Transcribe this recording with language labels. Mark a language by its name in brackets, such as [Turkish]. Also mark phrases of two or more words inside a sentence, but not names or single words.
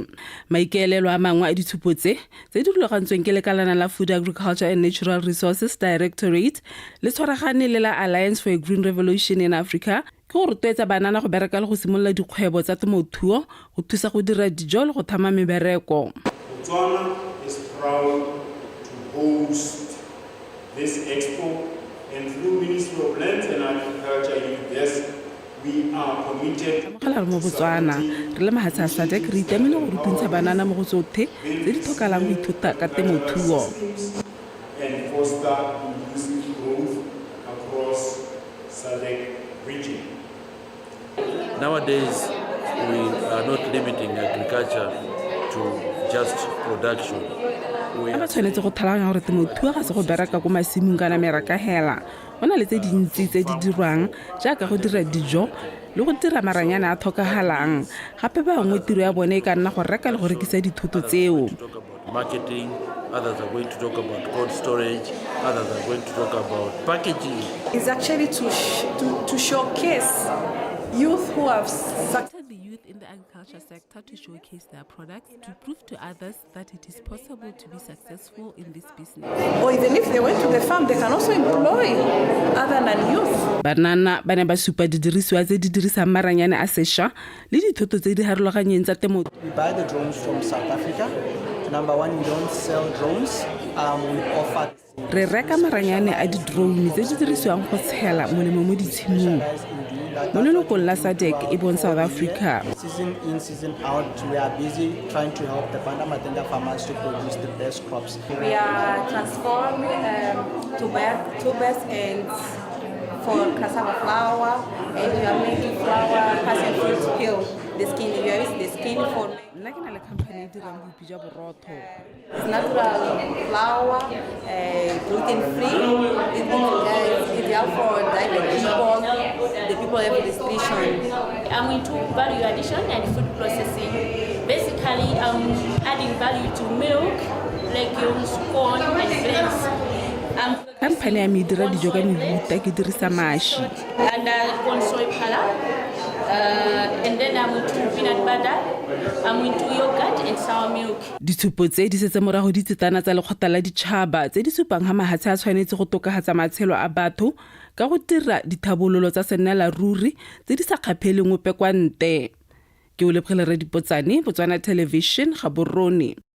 [Tswana] Maikaelelo a mangwe a ditshupo tse di rulagantsweng ke lekalana la Food, Agriculture and Natural Resources Directorate le tshwaragane le la Alliance for a Green Revolution in Africa ke go rotloetsa banana go bereka le go simolola dikgwebo tsa temothuo go thusa go dira dijo le go thama mebereko. [English] Botswana is proud host this expo, and through Ministry of Lands and Agriculture, yes, we are committed. [Tswana] Mo Botswana re le mahatsa a SADC re itemele go rutuntsha banana mo go tsotlhe tse di tlhokalang go ithuta ka temothuo [English] and foster inclusive growth across SADC region. Nowadays, we are not limiting agriculture to just production. [Tswana] ba tshwanetse go tlhaloganya gore temothuo ga se go bereka ko masimong kana meraka hela go na le tse dintsi tse di dirwang jaaka go dira dijo le go dira maranyana a tlhokagalang gape bangwe tiro ya bone e ka nna go reka le go rekisa dithoto tseo. [English] Marketing, others are going to talk about cold storage, others are going to talk about packaging. It's actually to showcase youth who have succeeded. In the agriculture sector to showcase their products to prove to others that it is possible to be successful in this business. Or even if they went to the farm, they can also employ other than youth. [Tswana] Banana ba ne ba supa didirisiwa tse di dirisang maranyane a sešwa le dithoto tse di harologanyeng tsa temothuo. [English] We buy the drones from South Africa. Number one, we don't sell drones. We offer. [Tswana] Re reka maranyane a di-drone tse di dirisiwang go tshela molemo mo ditshimong. Mo lelokong la SADC e bong South Africa. [English] Season in, season out, we are busy trying to help the Banda Matenga farmers to produce the best crops. We are transforming tubers and for cassava flour, and we are making flour, passion fruit peel. The skin, we are using the skin for. It's natural flour, gluten-free. It's ideal for diabetic people, the people have restriction. I'm into value addition and food processing. Basically, I'm adding value to milk, legumes, corn, and grains. [Tswana] Kampane ya me dira dijo ka mehuta ke dirisa mashi. [English] And corn soy pala. And then I'm into peanut butter, I'm into yogurt and sour milk. [Tswana] Ditshupo tse di setse morago di tsetana tsa lekgotla la ditšhaba tse di supang ga mahatshe a tshwanetse go tokagatsa matshelo a batho ka go dira dithabololo tsa senela ruri tse di sa kgapheleng ope kwa nte. Ke o Lebogile Redipotsane, Botswana Television, Gaborone.